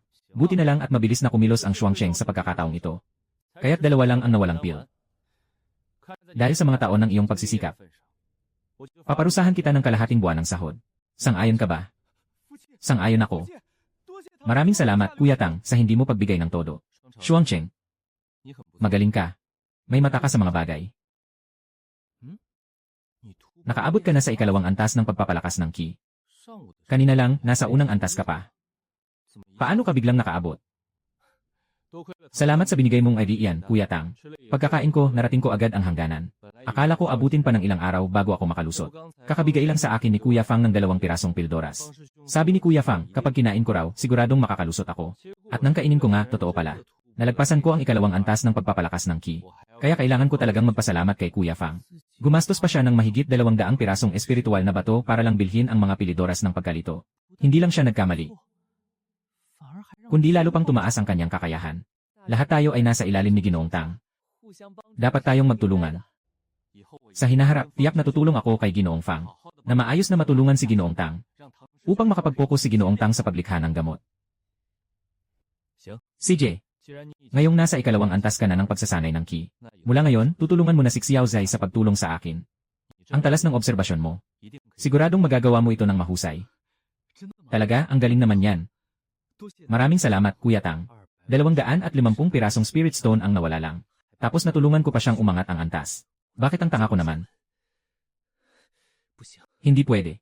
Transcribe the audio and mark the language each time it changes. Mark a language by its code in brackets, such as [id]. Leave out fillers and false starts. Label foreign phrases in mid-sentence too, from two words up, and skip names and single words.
[tl] Buti na lang at mabilis na kumilos ang Shuangcheng sa pagkakataong ito. Kaya't 2 lang ang nawalang pil. Dahil sa mga taon ng iyong pagsisikap, paparusahan kita ng kalahating buwan ng sahod. Sang-ayon ka ba? Sang-ayon ako. Maraming salamat, Kuya Tang, sa hindi mo pagbigay ng todo. Shuangcheng, [zh] 你很不错， [tl] magaling ka. May mata ka sa mga bagay. [zh] 你突破 [tl] Nakaabot ka na sa 2 antas ng pagpapalakas ng ki. [zh] 上午的 [tl] Kanina lang, nasa unang antas ka pa. [zh] 怎么一 [tl] Paano ka biglang nakaabot? [zh] 多亏了 [tl] Salamat sa binigay mong idea, Kuya Tang. [zh] 吃了一 [tl] Pagkakain ko, narating ko agad ang hangganan. [zh] 本来以为 [tl] Akala ko abutin pa ng ilang araw bago ako makalusot. [zh] 我刚才 [tl] Kakabigay lang sa akin ni Kuya Fang ng 2 pirasong pildoras. [zh] 方师兄 [tl] Sabi ni Kuya Fang, kapag kinain ko raw, siguradong makakalusot ako. [zh] 结果 [tl] At nang kainin ko nga, totoo pala. Nalagpasan ko ang 2 antas ng pagpapalakas ng ki. [zh] 我还要 [tl] Kaya kailangan ko talagang magpasalamat kay Kuya Fang. Gumastos pa siya ng mahigit 200 pirasong espiritual na bato para lang bilhin ang mga pilidoras ng pagkalito. Hindi lang siya nagkamali, [zh] 反而还让 [tl] kundi lalo pang tumaas ang kanyang kakayahan. Lahat tayo ay nasa ilalim ni Ginoong Tang. [zh] 互相帮助 [tl] Dapat tayong magtulungan. [zh] 以后我 [tl] Sa hinaharap, tiyak na tutulong ako kay Ginoong Fang, [zh] 好好的 [tl] na maayos na matulungan si Ginoong Tang, [zh] 让唐师 [tl] upang makapag-focus si Ginoong Tang sa paglikha ng gamot. CJ, [zh] 既然你已经 [tl] ngayong nasa ikalawang antas ka na ng pagsasanay ng ki. [zh] 那以后 [tl] Mula ngayon, tutulungan mo na si Xiao Zai sa pagtulong sa akin. [zh] 你真 [tl] Ang talas ng obserbasyon mo. [zh] 一定可以 [tl] Siguradong magagawa mo ito ng mahusay. [zh] 真的吗？ [tl] Talaga, ang galing naman yan. [zh] 多谢 [tl] Maraming salamat, Kuya Tang. 250 pirasong [en] Spirit Stone [tl] ang nawala lang. Tapos natulungan ko pa siyang umangat ang antas. Bakit ang tanga ko naman? [zh] 不行， [tl] Hindi pwede.